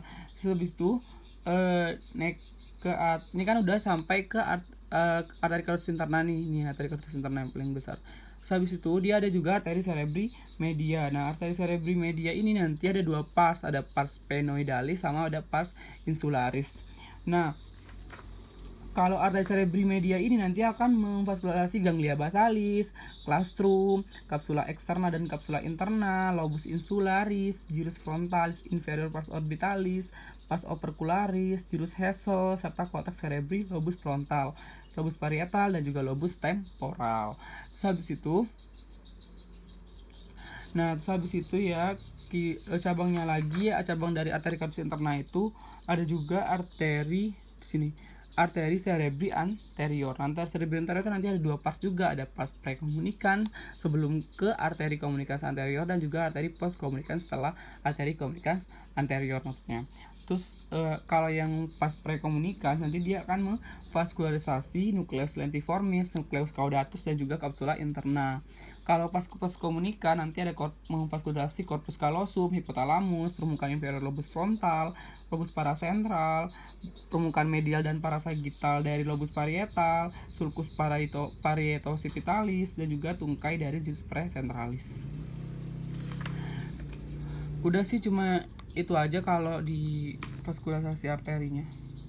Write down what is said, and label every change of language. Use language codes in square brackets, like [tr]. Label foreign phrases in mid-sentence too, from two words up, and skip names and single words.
[id] Terus habis itu naik ke ini kan udah sampai ke arteri [la] carotis interna [id] nih. Ini arteri [la] carotis interna [id] yang paling besar. Terus habis itu dia ada juga arteri [la] cerebri media. [id] Nah, arteri [la] cerebri media [id] ini nanti ada dua pars, ada [la] pars sphenoidalis [id] sama ada [la] pars insularis. [id] Nah, kalau arteri [la] cerebri media [id] ini nanti akan memvaskularasi [la] ganglia basalis, [id] clastrum, kapsula eksterna dan kapsula interna, [la] lobus insularis, gyrus frontalis, inferior pars orbitalis, pars opercularis, [id] gyrus Hessel, serta [la] cortex cerebri, [id] lobus frontal, lobus parietal, dan juga lobus temporal. Terus habis itu ya cabangnya lagi, cabang dari arteri cortex interna itu ada juga arteri di sini, arteri [la] cerebri anterior. [id] Arteri [la] cerebri anterior [id] itu nanti ada dua pars juga, ada pars prekomunikan sebelum ke arteri komunikasi anterior dan juga arteri post komunikan setelah arteri komunikasi anterior maksudnya. Terus kalau yang pas prekomunikan nanti dia akan memvaskularisasi nukleus lentiformis, nukleus caudatus dan juga kapsula interna. Kalau pas komunikan nanti ada memvaskularisasi [la] corpus callosum, [id] hipotalamus, permukaan inferior lobus frontal, lobus parasentral, permukaan medial dan parasagittal dari lobus parietal, [la] sulcus parietocipitalis [id] dan juga tungkai dari [la] gyrus precentralis. [id] Udah sih cuma itu aja kalau di vaskularisasi arterinya.